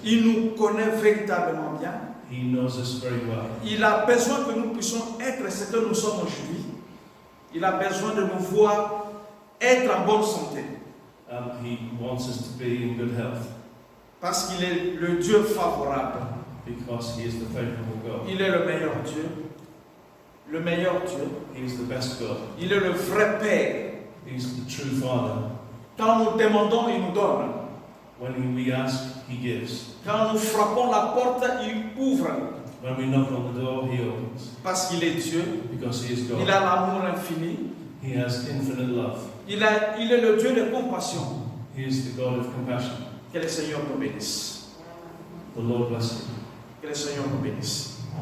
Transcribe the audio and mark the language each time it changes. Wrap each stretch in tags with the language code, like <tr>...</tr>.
<fr>Il nous connaît véritablement bien.</fr> <en>He knows us very well.</en> <fr>Il a besoin que nous puissions être ce que nous sommes aujourd'hui. Il a besoin de nous voir être en bonne santé.</fr> <en>He wants us to be in good health,</en> <fr>Parce qu'il est le Dieu favorable.</fr> <en>because He is the favorable God.</en> <fr>Il est le meilleur Dieu. le meilleur Dieu.</fr> <en>He is the best God.</en> <fr>Il est le vrai Père.</fr> <en>He's the true Father.</en> <fr>Quand nous demandons, il nous donne.</fr> <en>When we ask, He gives.</en> <fr>Quand nous frappons la porte, il ouvre.</fr> <en>When we knock on the door, He opens.</en> <fr>Parce qu'il est Dieu.</fr> <en>Because He is</en> <fr>Il</fr> <en>God.</en> <fr>a l'amour infini.</fr> <en>He has infinite love.</en> <fr>Il est le Dieu de compassion.</fr> <en>He is the God of compassion.</en> <fr>Que le Seigneur nous bénisse.</fr> <en>The Lord bless you.</en> <fr>Que le Seigneur nous bénisse.</fr>